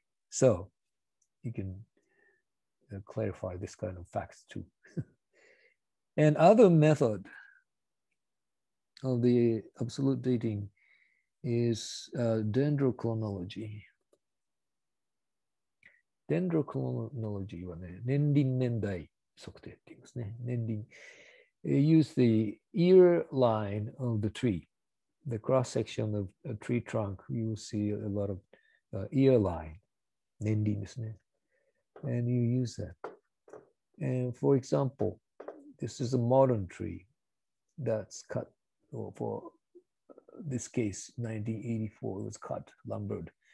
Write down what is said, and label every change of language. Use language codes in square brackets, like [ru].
[en] So you can clarify this kind of facts too. And other method of the absolute dating is dendrochronology. [ja] Dendrochronology はね、年輪年代測定って言いますね。年輪。 [en] Use the ear line of the tree. The cross section of a tree trunk, you will see a lot of ear line. [ja] 年輪ですね。 [en] And you use that. And for example, this is a modern tree that's cut, or for this case, 1984, it was cut, lumbered.